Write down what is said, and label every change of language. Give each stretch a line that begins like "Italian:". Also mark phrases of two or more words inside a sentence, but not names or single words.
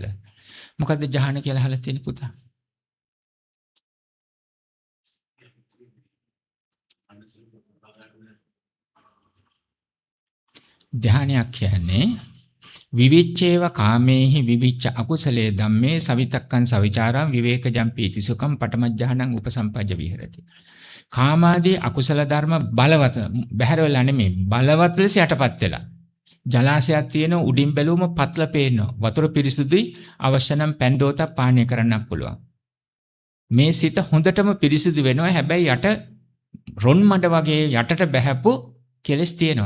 Sinhala: මොකද්ද ඥාන කියලා අහලා තියෙන පුතා? ධ්‍යානයක් කියන්නේ
Pali: විවිච්ඡේව කාමේහි විවිච්ඡ අකුසලේ ධම්මේ සවිතක්කං සවිචාරං විවේකජං පීතිසුඛං පඨමඥානං උපසම්පජ්ජ විහෙරති.
Sinhala: කාමාදී අකුසල ධර්ම බලවත් බැහැර වෙලා නෙමෙයි, බලවත් ලෙස යටපත් වෙලා. ජලාශයක් තියෙන උඩින් බැලුවම පත්ල පේනවා. වතුර පිරිසුදුයි, අවශ්‍ය නම් පැන් දෝතක් පානය කරන්න පුළුවන්. මේ සිත හොඳටම පිරිසුදු වෙනවා. හැබැයි යට රොන් මඩ වගේ යටට බැහැපු කෙලස් තියෙනවා.